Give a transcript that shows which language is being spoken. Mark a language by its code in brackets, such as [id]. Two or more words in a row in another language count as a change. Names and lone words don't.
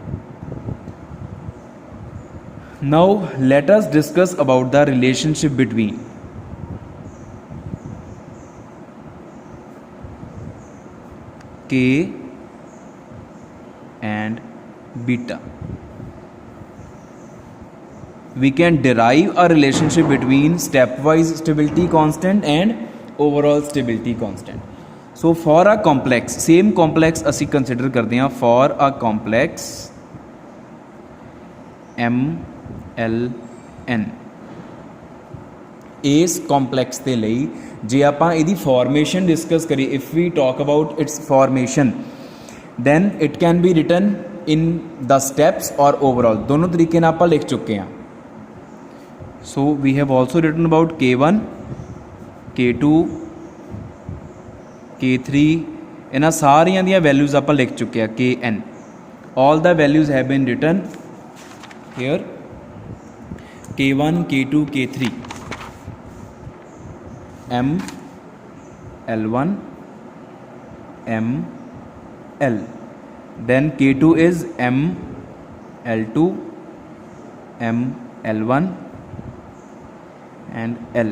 [en] Now let us discuss about the relationship between K and beta. We can derive a relationship between stepwise stability constant and overall stability constant. So for a complex, same complex ਅਸੀਂ consider [pa] ਕਰਦੇ ਹਾਂ [en] for a complex MLN. [pa] ਇਸ complex ਦੇ ਲਈ ਜੇ ਆਪਾਂ ਇਹਦੀ formation discuss ਕਰੀਏ, [en] if we talk about its formation, then it can be written in the steps [pa] ਔਰ ਓਵਰਆਲ ਦੋਨੋਂ ਤਰੀਕੇ ਨਾਲ ਆਪਾਂ ਲਿਖ ਚੁੱਕੇ ਹੈਂ। [en] So we have also written about [pa] K1 K2 K3 ਇਨ੍ਹਾਂ ਸਾਰੀਆਂ ਦੀਆਂ ਵੈਲਿਊਜ਼ ਆਪਾਂ ਲਿਖ ਚੁੱਕੇ ਹੈਂ Kn। [en] All the values have been written here K1 K2 K3 M L1 M L, then K2 is M L2 M L1 and L.